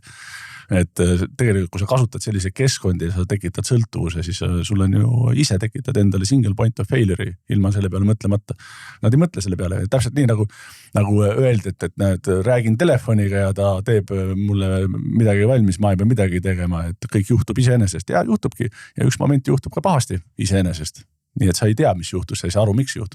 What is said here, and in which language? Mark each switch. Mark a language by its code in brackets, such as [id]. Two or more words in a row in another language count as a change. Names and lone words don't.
[et] Et tegelikult, kui sa kasutad sellise keskkondi ja sa tekitad sõltuvuse, siis sul on ju ise tekitad endale [en] single point of failure'i [et] ilma selle peale mõtlemata. Nad ei mõtle selle peale. Täpselt nii nagu öeldi, et näed, räägin telefoniga ja ta teeb mulle midagi valmis, ma ei pea midagi tegema, et kõik juhtub iseenesest. Ja juhtubki. Ja üks moment juhtub ka pahasti iseenesest. Nii et sa ei tea, mis juhtus, sa ei saa aru, miks juhtus.